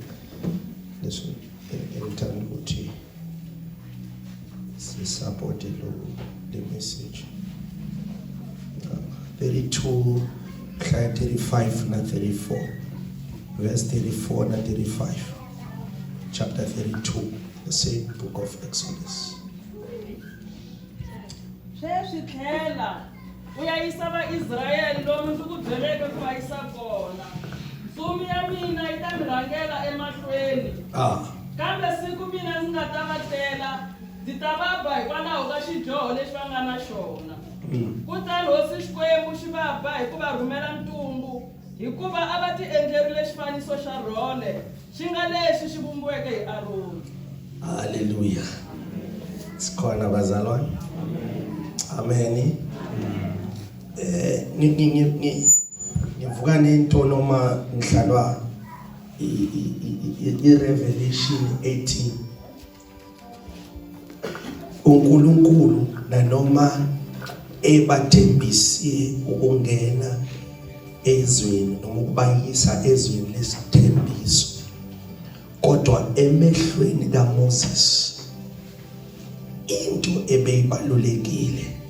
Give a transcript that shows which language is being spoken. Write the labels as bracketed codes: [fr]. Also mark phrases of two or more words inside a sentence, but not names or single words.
[en] This one in supported the message. 32, 35 and 34. Verse 34 and 35. Chapter 32. The same book of Exodus. [ts] Sweswi tlhela u ya yisa vaIsrayele lomu ndzi ku byeleke ku va yisa kona. Ntsumi ya mina yi ta mi rhangela emahlweni. Kambe siku mina ndzi nga ta va tela, ndzi ta va ba hikwalaho ka xidyoho lexi va nga na xona. Kutani hosi Xikwembu xi va ba hi ku va rhumela ntungu, hikuva a va ti endlerile xifaniso xa rhole xi nga lexi xi vumbiweke hi Aroni. [zu] Hallelujah. Sikhona bazalwane. Amen. ngivuka nento noma ngihlalwa i-Revelation 18 uNkulunkulu nanoma ebathembise ukungena ezweni noma ukubayisa ezweni lesithembiso kodwa emehlweni kaMoses into ebeyibalulekile